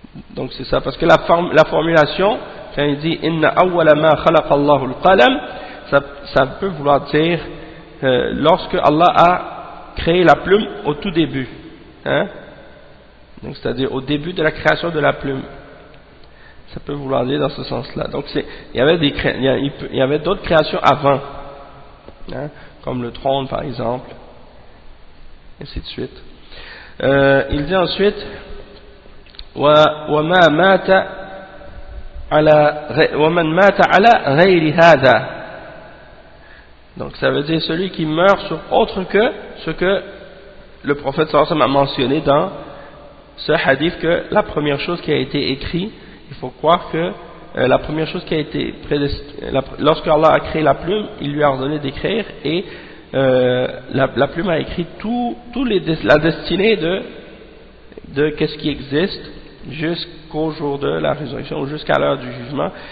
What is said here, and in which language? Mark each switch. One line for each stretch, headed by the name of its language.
French: Donc c'est ça, parce que la formulation quand il dit
Arabic: inna awwala ma khalaqa Allahu al-qalam,
French: ça peut vouloir dire lorsque Allah a créé la plume au tout début, hein? Donc c'est-à-dire au début de la création de la plume, ça peut vouloir dire dans ce sens-là. Donc il y avait d'autres créations avant, hein? Comme le trône par exemple, et ainsi de suite. Il dit ensuite
Arabic: وَمَنْ مَاتَ عَلَى غَيْرِ هَذَا.
French: Donc ça veut dire celui qui meurt sur autre que ce que le prophète sallallahu alayhi wa sallam a mentionné dans ce hadith, que la première chose qui a été écrite, il faut croire que la première chose qui a été lorsque Allah a créé la plume, il lui a ordonné d'écrire, et la plume a écrit la destinée de qu'est-ce qui existe jusqu'au jour de la résurrection ou jusqu'à l'heure du jugement.